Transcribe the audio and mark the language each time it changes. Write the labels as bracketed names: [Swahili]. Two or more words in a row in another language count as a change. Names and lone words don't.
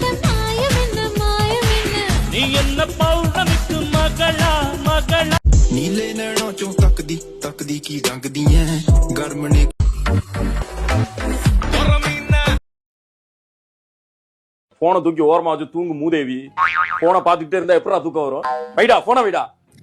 [Tamil] நீ என்ன பௌர்ணமிக்கு மகளா [Punjabi] ਨੀਲੇ ਨੈਨਾਂ ਚੋਂ ਤੱਕਦੀ ਕੀ ਰੰਗਦੀ ਹੈ ਗਰਮਨੇ. [Tamil] போனை தூக்கி ஓரமா வச்சு தூங்கு மூதேவி. போனை பார்த்துக்கிட்டே இருந்தா எப்படா தூக்கம் வரும்? வைடா போனை வைடா.